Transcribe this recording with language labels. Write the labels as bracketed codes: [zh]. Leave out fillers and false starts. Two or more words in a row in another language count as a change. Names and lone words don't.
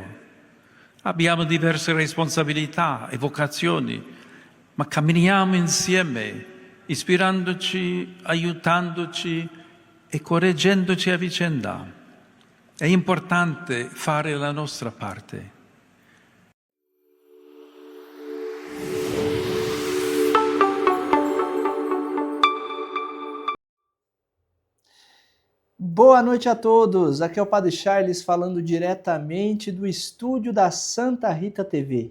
[it] Abbiamo diverse responsabilità e vocazioni, ma camminiamo insieme, ispirandoci, aiutandoci e correggendoci a vicenda. È importante fare la nostra parte. [pt] Boa noite a todos, aqui é o Padre Charles falando diretamente do estúdio da Santa Rita TV.